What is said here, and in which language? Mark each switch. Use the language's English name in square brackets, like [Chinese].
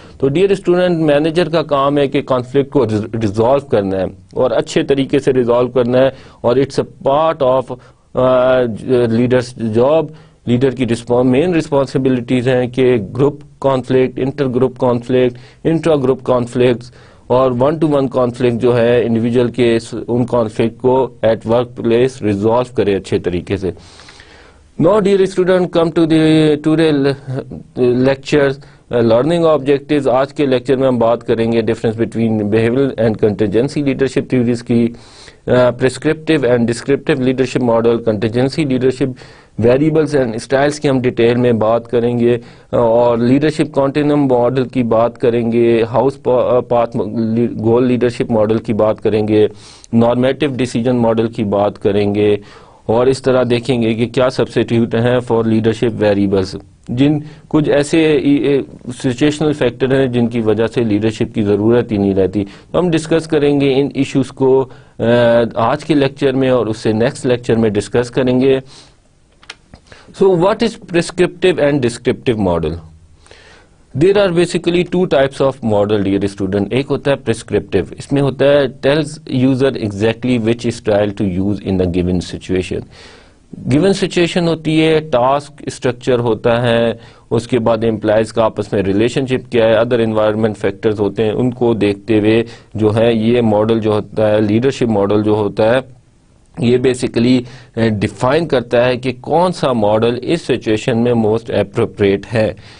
[Urdu] تو dear student, manager کا کام ہے کہ کانفلکٹ کو ریزالو کرنا ہے اور اچھے طریقے سے ریزالو کرنا ہے, اور [English] It's a part of leaders job. [Urdu] Leader کی مین رسپانسبلٹیز ہیں کہ group conflict, inter group conflict, intra group conflicts اور ون ٹو ون کانفلکٹ جو ہے انڈیویجول کے ان کانفلکٹ کو ایٹ ورک پلیس ریزالو کرے اچھے طریقے سے. [English] Now dear student, come to the today lectures learning objectives. [Urdu] آج کے لیکچر میں ہم بات کریں گے difference between behavioural and contingency leadership theories کی, پرسکرپٹیو and descriptive leadership model, contingency leadership variables and styles کی ہم ڈیٹیل میں بات کریں گے, اور لیڈرشپ کنٹینیوم ماڈل کی بات کریں گے, house path goal leadership model کی بات کریں گے, نارمیٹو ڈیسیجن ماڈل کی بات کریں گے, اور اس طرح دیکھیں گے کہ کیا سبسٹیٹیوٹ ہیں فار لیڈرشپ ویریبلز. جن کچھ ایسے سچویشنل فیکٹر ہیں جن کی وجہ سے لیڈرشپ کی ضرورت ہی نہیں رہتی. تو ہم ڈسکس کریں گے ان ایشوز کو آج کے لیکچر میں, اور اس سے نیکسٹ لیکچر میں ڈسکس کریں گے. [English] So what is prescriptive and descriptive model? There are basically two types of model, dear student. [Urdu] ایک ہوتا ہے [English] prescriptive, [Urdu] اس میں ہوتا ہے [English] tells user exactly which style to use in a given situation. [Urdu] given situation ہوتی ہے, ٹاسک اسٹرکچر ہوتا ہے, اس کے بعد امپلائز کا آپس میں ریلیشن شپ کیا ہے, ادر انوائرمنٹ فیکٹرز ہوتے ہیں, ان کو دیکھتے ہوئے جو ہے یہ ماڈل جو ہوتا ہے, لیڈرشپ ماڈل جو ہوتا ہے, یہ بیسیکلی ڈیفائن کرتا ہے کہ کون سا ماڈل اس سچویشن میں موسٹ اپروپریٹ ہے.